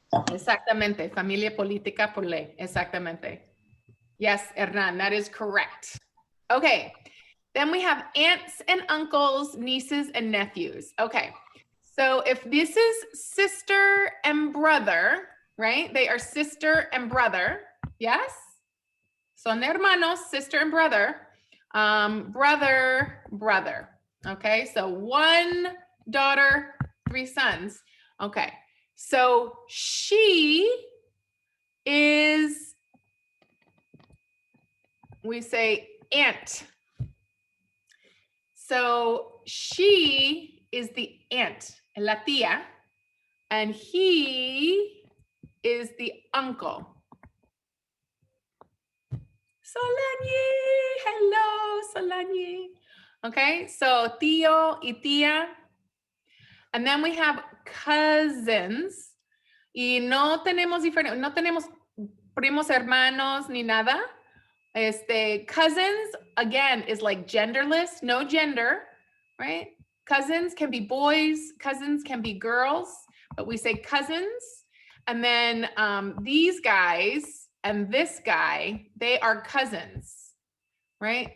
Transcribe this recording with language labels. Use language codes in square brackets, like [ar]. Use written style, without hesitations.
[es] Exactamente, familia política por ley. Exactamente. [en] Yes, Hernan, that is correct. Okay, then we have aunts and uncles, nieces and nephews. Okay, so if this is sister and brother, right? They are sister and brother, yes? [es] Son hermanos, [en] sister and brother. Brother. Okay, so 1 daughter, 3 sons. Okay, so she is, we say aunt. So she is the aunt, la tía, and he is the uncle. Solanyi, hello, Solanyi. Okay, so [es] tío y tía. [en] And then we have cousins. [es] Y no tenemos primos hermanos ni nada. [en] Cousins, again, is like genderless, no gender, right? Cousins can be boys, cousins can be girls, but we say cousins. And then these guys and this guy, they are cousins. Right?